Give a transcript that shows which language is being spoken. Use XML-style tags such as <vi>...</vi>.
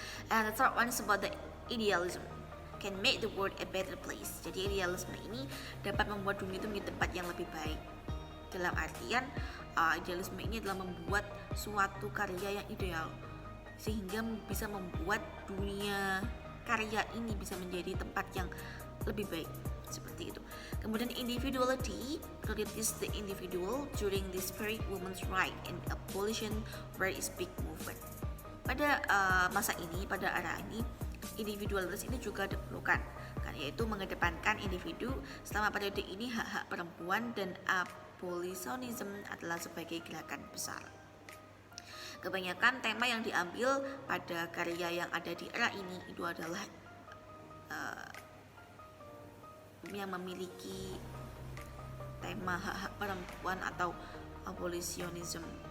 <en>And the third one is about the idealism, can make the world a better place.</en> <id>Jadi idealisme ini dapat membuat dunia itu menjadi tempat yang lebih baik. Dalam artian idealisme ini adalah membuat suatu karya yang ideal, sehingga bisa membuat dunia karya ini bisa menjadi tempat yang lebih baik. Seperti itu. Kemudian</id> <en>individuality, priorities the individual during this period women's right and abolition were is big movement.</en> <id>Pada masa ini, pada era ini, individualitas ini juga diperlukan, kan, yaitu mengedepankan individu. Selama periode ini hak-hak perempuan dan abolitionism adalah sebagai gerakan besar. Kebanyakan tema yang diambil pada karya yang ada di era ini itu adalah yang memiliki tema hak-hak perempuan atau abolitionism.</id>